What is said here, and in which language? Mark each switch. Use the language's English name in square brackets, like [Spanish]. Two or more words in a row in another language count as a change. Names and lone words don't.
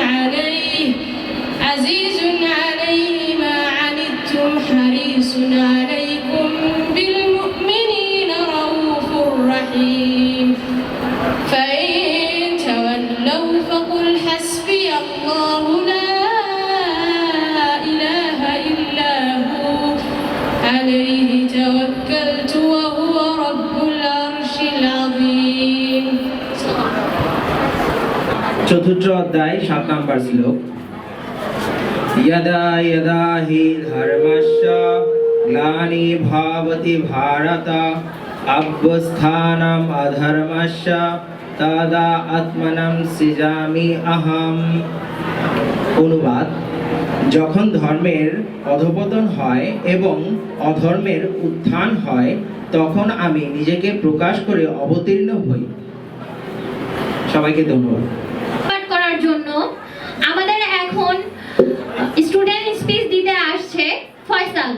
[Arabic] عليه ما عنتم حريص عليكم بالمؤمنين رؤوف رحيم فإن تولوا فقل حسبي الله لا عليه توكلت وهو رب العرش العظيم। [Bangla] চতুর্থ অধ্যায় 7 নম্বর শ্লোক। [Sanskrit] यदा यदा हि धर्मस्य ग्लानि भवति भारत अभ्युत्थानम् अधर्मस्य तदा आत्मनं सृजामि अहम्। [Bangla] অনুবাদ: যখন ধর্মের অধঃপতন হয় এবং অধর্মের উত্থান হয় তখন আমি নিজেকে প্রকাশ করে অবতীর্ণ হই। সবাইকে ধন্যবাদ। পাঠ করার জন্য আমাদের এখন [English] student speech [Bangla] দিতে আসছে ফয়সাল।